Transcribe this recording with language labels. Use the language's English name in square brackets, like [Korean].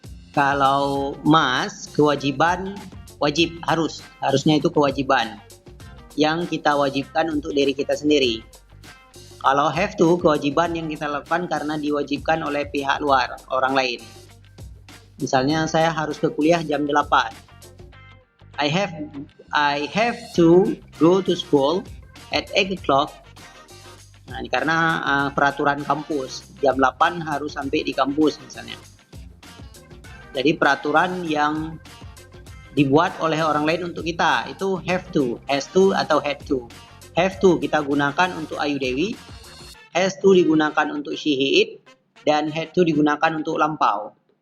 [Indonesian] Kalau must, kewajiban, wajib, harus. Harusnya itu kewajiban yang kita wajibkan untuk diri kita sendiri. Kalau have to, kewajiban yang kita lakukan karena diwajibkan oleh pihak luar, orang lain. Misalnya saya harus ke kuliah jam 8. [English] I have to go to school at 8 o'clock. [Indonesian] Nah, ini karena peraturan kampus, jam 8 harus sampai di kampus misalnya. Jadi peraturan yang dibuat oleh orang lain untuk kita itu have to, has to atau had to. Have to kita gunakan untuk Ayu Dewi, has to digunakan untuk she, he, it, dan had to digunakan untuk lampau.